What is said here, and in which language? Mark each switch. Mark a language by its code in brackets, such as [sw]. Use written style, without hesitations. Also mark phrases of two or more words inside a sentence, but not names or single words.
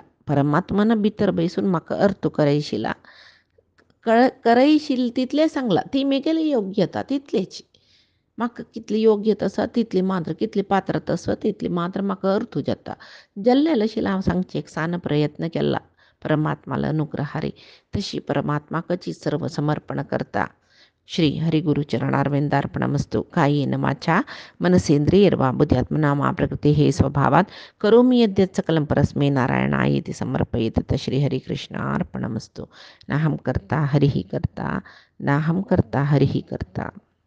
[kok] परमात्मान भितर बसून म्हाका अर्थ करयशिला करयशील तितले सांगला ती मेगेली योग्यता तितलेची म्हाका कितली योग्यता आसा तितली मात्र कितली पात्रता आसा तितली मात्र म्हाका अर्थ जाता जाल्लें आशिल्लें हांव सांगचें एक सान प्रयत्न केला. परमात्माला अनुग्रहारी तशी परमात्माकची सर्व समर्पण करता. [sa] श्री हरिगुरुचरणारविंदार्पणमस्तु. कायेन वाचा मनसेंद्रियर्वा बुद्ध्यात्मना मा प्रकृतेः स्वभावात् करोमि यद्यत् सकलं परस्मै नारायणायेति समर्पयेत्. श्रीहरिकृष्णार्पणमस्तु. नाहं कर्ता हरिः कर्ता नाहं कर्ता हरिः कर्ता.